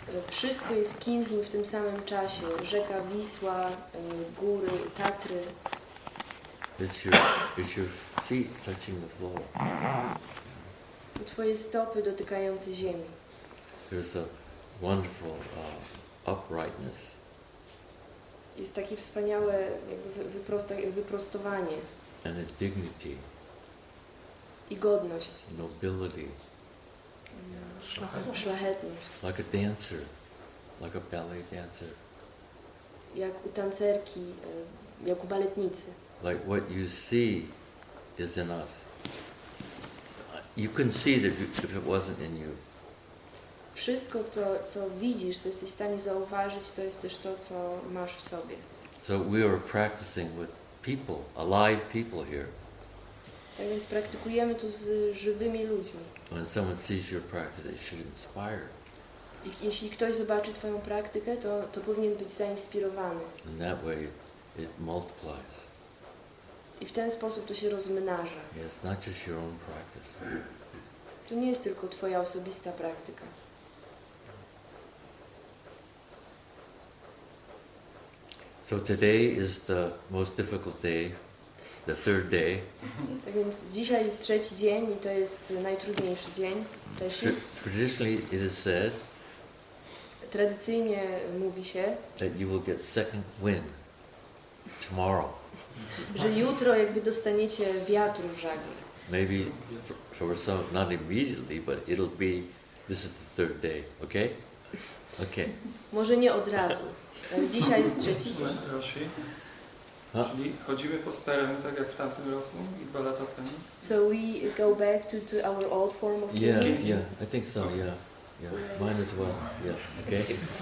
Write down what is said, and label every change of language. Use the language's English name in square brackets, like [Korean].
[Polish] Wszystko jest Kinhin w tym samym czasie. Rzeka Wisła, góry, Tatry. [English] It's your feet touching the floor. [Polish] Twoje stopy dotykające ziemi. [English] There's a wonderful uprightness. [Polish] Jest takie wspaniałe jakby wyprostowanie [English] And a dignity, [Polish] i godność, [English] nobility, [Polish] szlachetność. [English] like a dancer, like a ballet dancer. [Polish] Jak u tancerki, jak u baletnicy. [English] Like what you see is in us. You couldn't see it if it wasn't in you. [Polish] Wszystko, co widzisz, co jesteś w stanie zauważyć, to jest też to, co masz w sobie. [English] So we are practicing with people, alive people here. [Polish] Tak więc praktykujemy tu z żywymi ludźmi. [English] When someone sees your practice, it should inspire. [Polish] I jeśli ktoś zobaczy Twoją praktykę, to powinien być zainspirowany. [English] And that way it multiplies. [Polish] I w ten sposób to się rozmnaża. [English] It's not just your own practice. [Polish] To nie jest tylko Twoja osobista praktyka. [English] So today is the most difficult day, the third day. [Polish] Tak więc dzisiaj jest trzeci dzień i to jest najtrudniejszy dzień session. [English] Traditionally it is said [Polish] Tradycyjnie mówi się, [English] that you will get second wind tomorrow. [Polish] że jutro jakby dostaniecie wiatru w żagle. [English] Maybe for some, not immediately, but it'll be, this is the third day, okay? Okay. [Polish] Może nie od razu, ale dzisiaj jest trzeci dzień. Roshi, Huh? czyli chodzimy po staremu, tak jak w tamtym roku i 2 lata temu. [English] So we go back to our old form of Yeah, healing. yeah, I think so, yeah. Yeah, mine as well, yeah, okay?